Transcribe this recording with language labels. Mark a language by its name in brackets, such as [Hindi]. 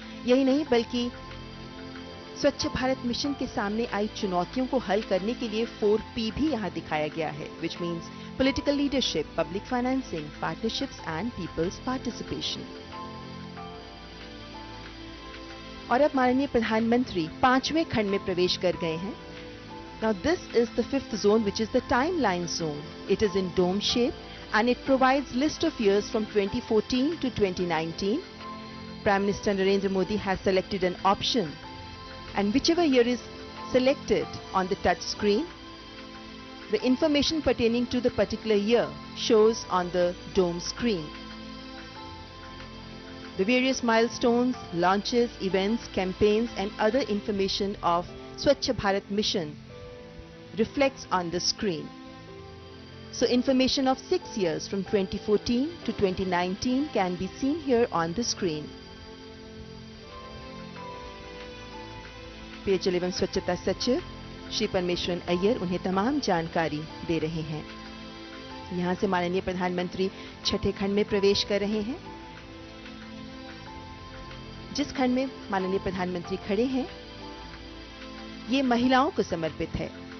[Hindi] यही नहीं बल्कि स्वच्छ भारत मिशन के सामने आई चुनौतियों को हल करने के लिए 4P भी यहां दिखाया गया है, [English] which means political leadership, public financing, partnerships and people's participation. [Hindi] और अब माननीय प्रधानमंत्री 5वें खंड में प्रवेश कर गए हैं। [English] Now this is the 5th zone, which is the timeline zone. It is in dome shape and it provides list of years from 2014 to 2019. Prime Minister Narendra Modi has selected an option, and whichever year is selected on the touch screen, the information pertaining to the particular year shows on the dome screen. The various milestones, launches, events, campaigns and other information of Swachh Bharat Mission reflects on the screen. So information of 6 years from 2014 to 2019 can be seen here on the screen. [Hindi] पेयजल एवं स्वच्छता सचिव श्री परमेश्वरन अय्यर उन्हें तमाम जानकारी दे रहे हैं। यहां से माननीय प्रधानमंत्री छठे खंड में प्रवेश कर रहे हैं। जिस खंड में माननीय प्रधानमंत्री खड़े हैं, ये महिलाओं को समर्पित है।